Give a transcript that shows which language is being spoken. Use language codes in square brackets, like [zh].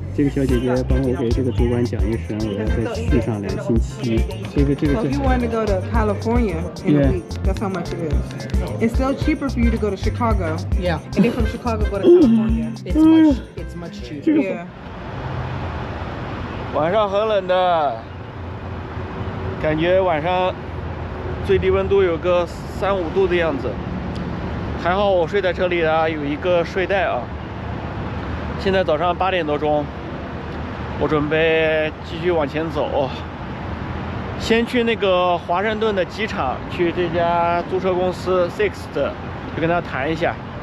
[zh] 这个小姐姐帮我给这个主管讲一声，我要再续上2星期。这个 [en] So if you want to go to California in a week, that's how much it is. It's still cheaper for you to go to Chicago. Yeah, And then from Chicago go to California. it's much cheaper. Yeah. [zh] 晚上很冷的，感觉晚上最低温度有个3、5度的样子。还好我睡在车里啊，有一个睡袋啊。现在早上8点多钟，我准备继续往前走，先去那个华盛顿的机场，去这家租车公司 Sixt， 就跟他谈一下。